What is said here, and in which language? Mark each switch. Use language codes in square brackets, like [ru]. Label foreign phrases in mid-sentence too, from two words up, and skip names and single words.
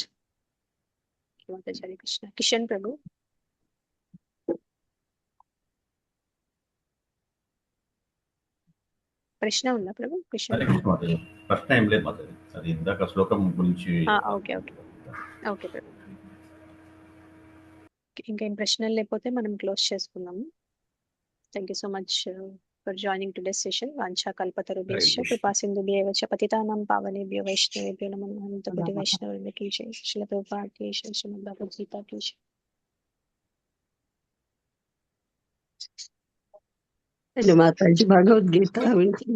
[te] హరే కృష్ణ. కిషన్ ప్రభు, ప్రశ్న ఉందా ప్రభు? కిషన్ హరే కృష్ణ మాతాజీ. ప్రశ్న ఏం లేదు మాతాజీ, అది ఇందాక శ్లోకం గురించి. [en] okay okay okay ప్రభు. [te] ఇంకేం ప్రశ్నలు లేకపోతే మనం క్లోజ్ చేసుకుందాము. [en] thank you so much for joining today's session. [sa] వాంఛా కల్పతరుభ్యశ్చ కృపా సింధుభ్యేవ చ పతితానాం పావనేభ్యో వైష్ణవేభ్యో నమో నమః. [te] అనంతకోటి వైష్ణవులకు [hi] की जय. [te] శ్రీల ప్రభుపాద [hi] की जय. [te] శ్రీమద్ భగవద్గీత [hi] की जय. [te] మాతాజీ భగవద్గీత వింటున్నాం.